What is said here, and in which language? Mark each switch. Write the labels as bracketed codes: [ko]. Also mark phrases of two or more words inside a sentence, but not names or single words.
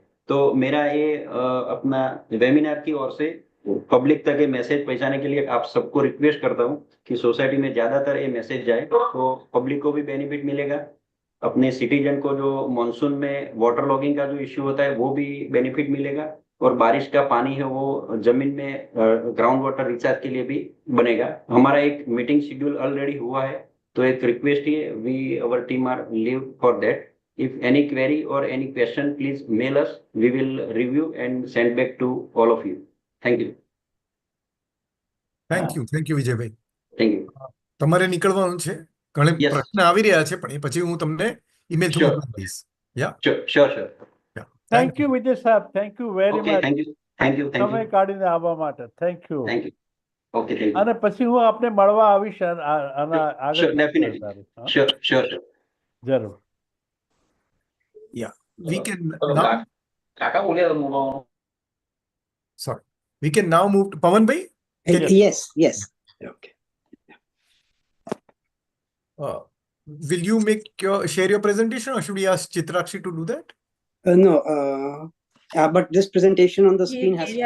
[hi] तो मेरा ये अपना वेबिनार की ओर से पब्लिक तक ये मैसेज पहुंचाने के लिए आप सबको रिक्वेस्ट करता हूँ कि सोसाइटी में ज्यादातर ये मैसेज जाए तो पब्लिक को भी बेनिफिट मिलेगा, अपने सिटीजन को जो मानसून में [en] water logging [hi] का जो इश्यू होता है वो भी बेनिफिट मिलेगा, और बारिश का पानी है वो जमीन में [en] ground water recharge [hi] के लिए भी बनेगा। हमारा एक [en] meeting schedule already [hi] हुआ है, तो एक रिक्वेस्ट है, [en] we our team are live for that. If any query or any question, please mail us. We will review and send back to all of you. Thank you. Thank you, વિજયભાઈ. Thank you. [gu] તમારે નીકળવાનું છે. ઘણા [en] Yes. [gu] પ્રશ્ન આવી રહ્યા છે પણ એ પછી હું તમને [en] email through Sure. [gu] મોકલી દઈશ. [en] Yeah. Sure. Yeah. Thank you, Vijay સાહેબ. Thank you very Okay, much. thank you. [gu] સમય કાઢીને આવવા માટે. [en] Thank you. Thank you. Okay, thank you. [gu] અને પછી હું આપને મળવા આવીશ આના આગળ. [en] Sure, definitely. [gu] હા? [en] Sure. [gu] જરૂર. [en] Yeah. We can now. [gu] કાકા બોલ્યા તો [en] Sorry. We can now move to Pavan bhai. Yes. Okay. Will you share your presentation, or should we ask Chitrakshi to do that? No, but this presentation on the screen has to